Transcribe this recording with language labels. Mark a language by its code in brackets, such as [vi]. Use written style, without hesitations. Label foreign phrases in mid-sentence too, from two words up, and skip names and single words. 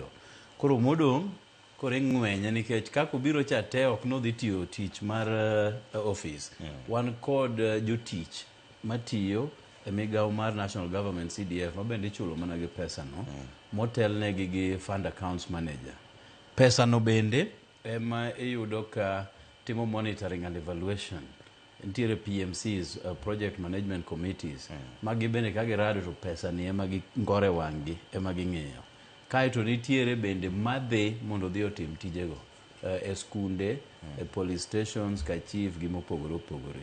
[luo] Koro modong' koro ng'wenye nikech kako biro cha te ok no dhi tiyo tich mar office. Wan kod jotich matiyo e migao mar National Government CDF ma bende chulo mana gi pesa no motelnegi gi [en] fund accounts manager. [luo] Pesa no bende ema iyudo ka timo [en] monitoring and evaluation. [luo] Ntiere PMCs, [en] project management committees, [luo] magi bende ka girado to pesa ni ema gi ngore wang'gi ema gi ng'iyo. Kaeto nitiere bende madhe mondo dhi otim tijego e skunde, e [en] police stations, [luo] ka chief gi mopogore opogore.